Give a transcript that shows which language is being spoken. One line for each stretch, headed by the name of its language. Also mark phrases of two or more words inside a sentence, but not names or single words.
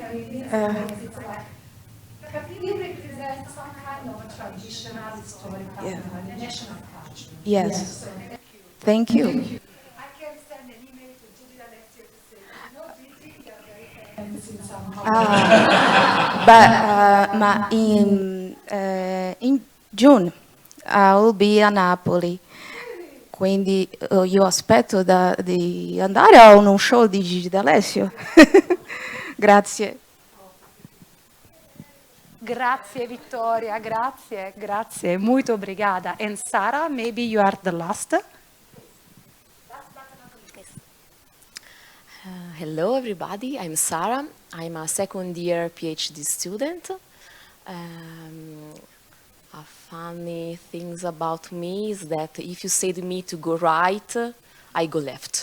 English: Capilli represents some kind of a traditional, historical, national culture. Yes. Thank you. I can send an email to Gigi Alessio to say, you know, Gigi, you're very famous in somehow. But in June I will be a Napoli.
Italian: Quindi io aspetto di andare a uno show di Gigi D'Alessio. Grazie. Grazie Vittoria, grazie,
Portuguese: muito obrigada.
English: And Sara, maybe you are the last. Hello everybody, I'm Sara. I'm a second year PhD student. A funny thing about me is that if you say to me to go right, I go left.